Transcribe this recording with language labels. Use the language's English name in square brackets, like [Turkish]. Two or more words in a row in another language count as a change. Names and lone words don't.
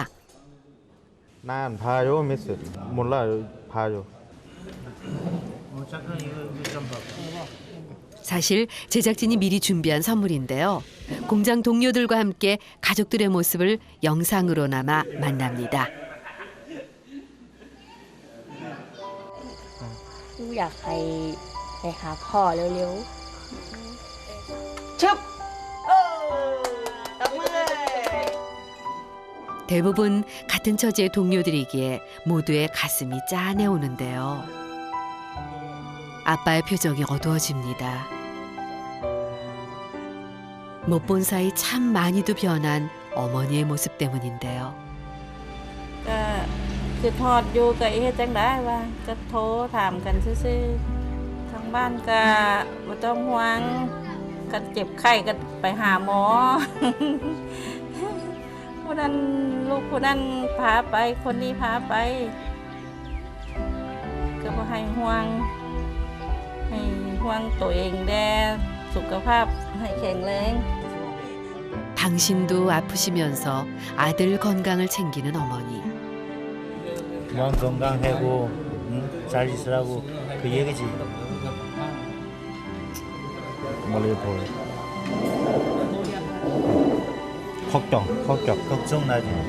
[Korean] 난 봐요, 미스. 몰라요, 봐요. 사실 제작진이 미리 준비한 선물인데요. 공장 동료들과 함께 가족들의 모습을 영상으로나마 만납니다. [Thai] อยากไปหาพ่อเร็วๆชึบ [Korean] 대부분 같은 처지의 동료들이기에 모두의 가슴이 짠해오는데요. 아빠의 표정이 어두워집니다. 못 본 사이 참 많이도 변한 어머니의 모습 때문인데요. [Northeastern Thai] คือทอดอยู่ก็เฮ็ดจังได้ว่าก็โทรถามกันซื่อๆทางบ้านก็บ่ต้องห่วงก็เจ็บไข้ก็ไปหาหมอ ผู้นั้นลูกผู้นั้นพาไปคนนี้พาไปก็บ่ให้ห่วงตัวเองแด่สุขภาพให้แข็งแรง [Korean] 당신도 아프시면서 아들 건강을 챙기는 어머니. 몸 건강하고 잘 있으라고 그 얘기지. 멀리 보여. 걱정 나지.